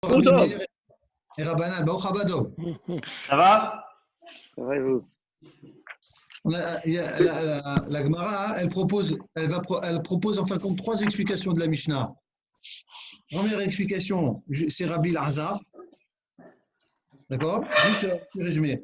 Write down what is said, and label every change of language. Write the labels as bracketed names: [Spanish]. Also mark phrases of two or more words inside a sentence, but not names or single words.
[French] Rabbi Dov. Meir et Rabbanan. [Hebrew] ברוך הבא [French] Dov. Ça va? Ça va et vous? La Gemara, elle propose en fin de compte trois explications de la Mishnah. Première explication, c'est Rabbi Lazar. D'accord? Juste un petit résumé.